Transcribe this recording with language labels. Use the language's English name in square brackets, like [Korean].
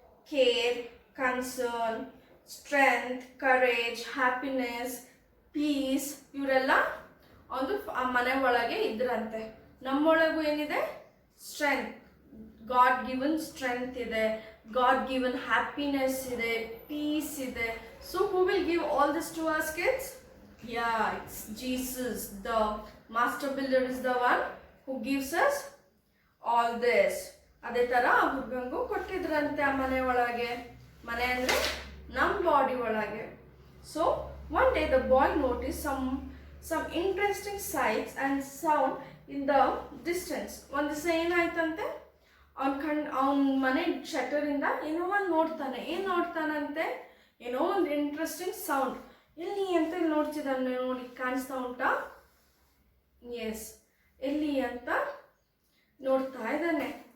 [Kannada] Care, concern, strength, courage, happiness, piece, ಇವರೆಲ್ಲ ಒಂದು ಆ ಮನೆ ಒಳಗೆ ಇದ್ರಂತೆ. ನಮ್ಮೊಳಗೂ ಏನಿದೆ? ಸ್ಟ್ರೆಂತ್, ಗಾಡ್ ಗಿವನ್ ಸ್ಟ್ರೆಂತ್ ಇದೆ, ಗಾಡ್ ಗಿವನ್ ಹ್ಯಾಪಿನೆಸ್ ಇದೆ, ಪೀಸ್ ಇದೆ. [English] So who will give all this to our kids? Yeah, it's Jesus. The master builder is the one who gives us all this. [Kannada] ಅದೇ ಥರ ಆ ಹುಡುಗಂಗೂ ಕೊಟ್ಟಿದ್ರಂತೆ ಆ ಮನೆ ಒಳಗೆ. ಮನೆ ಅಂದರೆ ನಮ್ಮ ಬಾಡಿ ಒಳಗೆ. [English] So one day the boy notice some interesting sights and sound in the distance. [Kannada] ಒಂದು ದಿವಸ ಏನಾಯ್ತಂತೆ, ಅವನ ಮನೆ ಶಟರಿಂದ ಏನೋ ಒಂದು ನೋಡ್ತಾನೆ. ಏನು ನೋಡ್ತಾನಂತೆ? ಏನೋ ಒಂದು ಇಂಟ್ರೆಸ್ಟಿಂಗ್ ಸೌಂಡ್. ಎಲ್ಲಿ ಅಂತ ಇಲ್ಲಿ ನೋಡ್ತಿದ್ದಾನೆ. ನೋಡಿ, ಕಾಣಿಸ್ತಾ ಉಂಟಾ? ಎಸ್, ಎಲ್ಲಿ ಅಂತ ನೋಡ್ತಾ ಇದ್ದಾನೆ.